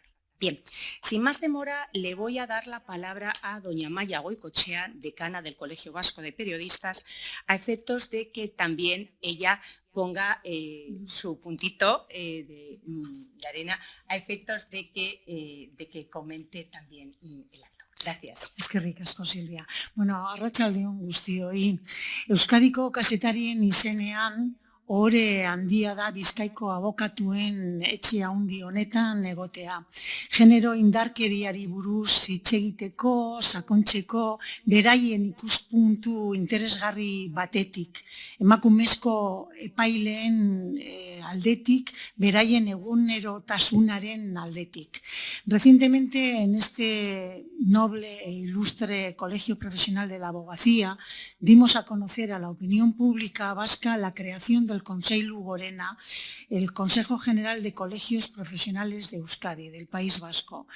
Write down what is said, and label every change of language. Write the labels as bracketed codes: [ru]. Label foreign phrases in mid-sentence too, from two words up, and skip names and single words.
[es] Bien, sin más demora, le voy a dar la palabra a doña Amaia Goicoechea, decana del Colegio Vasco de Periodistas, a efectos de que también ella ponga su puntito de arena, a efectos de que comente también el acto. Gracias. [eu] Eskerrik asko, Silvia. Bueno, arratsaldeon guztioi. Euskadiko kazetarien izenean, ohore handia da Bizkaiko abokatuen etxe handi honetan egotea. Genero indarkeriari buruz hitz egiteko, sakontzeko, beraien ikuspuntu interesgarri batetik. Emakumezko epaileen aldetik, beraien egunerotasunaren aldetik. [es] Recientemente, en este noble e ilustre Colegio Profesional de la Abogacía, dimos a conocer a la opinión pública vasca la creación del Conseilu Gorena, el Consejo General de Colegios Profesionales de Euskadi, del País Vasco.